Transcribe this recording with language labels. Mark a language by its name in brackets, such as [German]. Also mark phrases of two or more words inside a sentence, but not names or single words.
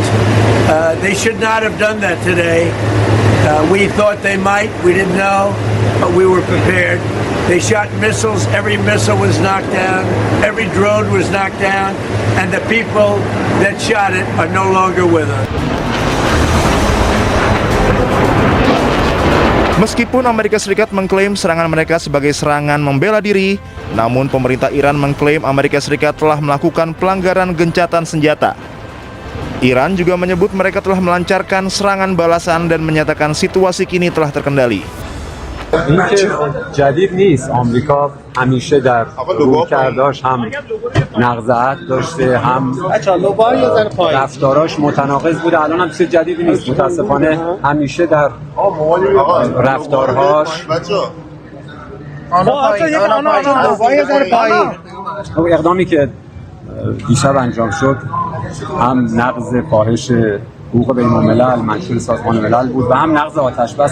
[English] They should not have done that today. We thought they might, we didn't know, but we were prepared. They shot missiles, every missile was knocked down, every drone was knocked down, and the people that shot it are no longer with us. [Indonesian] Meskipun Amerika Serikat mengklaim serangan mereka sebagai serangan membela diri, namun pemerintah Iran mengklaim Amerika Serikat telah melakukan pelanggaran gencatan senjata. Iran juga menyebut mereka telah melancarkan serangan balasan dan menyatakan situasi kini telah terkendali. [Persian] این که جدید نیست. آمریکا همیشه در رویکرداش هم نقض داشته، هم رفتاراش متناقض بوده. الان هم چیز جدیدی نیست. متاسفانه همیشه در رفتارهاش اقدامی که دیشب انجام شد هم نقض فاحش حقوق بین‌الملل منشور سازمان ملل بود و هم نقض آتش‌بس.